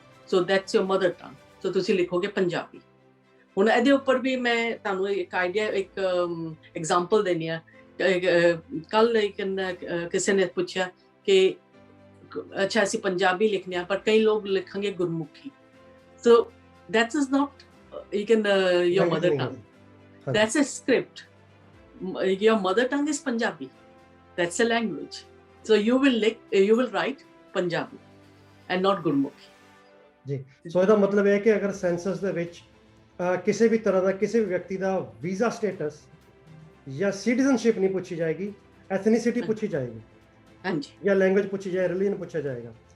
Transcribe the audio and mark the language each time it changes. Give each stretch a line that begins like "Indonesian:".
English: so that's your mother tongue,
Punjabi: ਸੋ ਤੁਸੀਂ ਲਿਖੋਗੇ ਪੰਜਾਬੀ। ਹੁਣ ਇਹਦੇ ਉੱਪਰ ਵੀ ਮੈਂ ਤੁਹਾਨੂੰ ਇੱਕ ਆਈਡੀਆ, ਇੱਕ ਐਗਜ਼ਾਮਪਲ ਦੇਣੀ ਆ। ਕੱਲ ਕਿਸੇ ਨੇ ਪੁੱਛਿਆ ਕਿ ਅੱਛਾ ਅਸੀਂ ਪੰਜਾਬੀ ਲਿਖਨੇ ਆ, ਪਰ ਕਈ ਲੋਕ ਲਿਖਣਗੇ ਗੁਰਮੁਖੀ।
English: So that is not your mother tongue, that's a script. Your mother tongue is Punjabi, that's a language. So you will write Punjabi and not Gurmukhi.
Punjabi: ਜੀ, ਸੋ ਇਹਦਾ ਮਤਲਬ ਇਹ ਹੈ ਕਿ ਅਗਰ ਸੈਂਸਸ ਦੇ ਵਿੱਚ ਕਿਸੇ ਵੀ ਤਰ੍ਹਾਂ ਦਾ ਕਿਸੇ ਵੀ ਵਿਅਕਤੀ ਦਾ ਵੀਜ਼ਾ ਸਟੇਟਸ ਜਾਂ ਸਿਟੀਜ਼ਨਸ਼ਿਪ ਨਹੀਂ ਪੁੱਛੀ ਜਾਏਗੀ, ਐਥਨੀਸਿਟੀ ਪੁੱਛੀ ਜਾਏਗੀ, ਹਾਂਜੀ, ਜਾਂ ਲੈਂਗੁਏਜ ਪੁੱਛੀ ਜਾਏ, ਰਿਲੀਜਨ ਪੁੱਛਿਆ ਜਾਏਗਾ।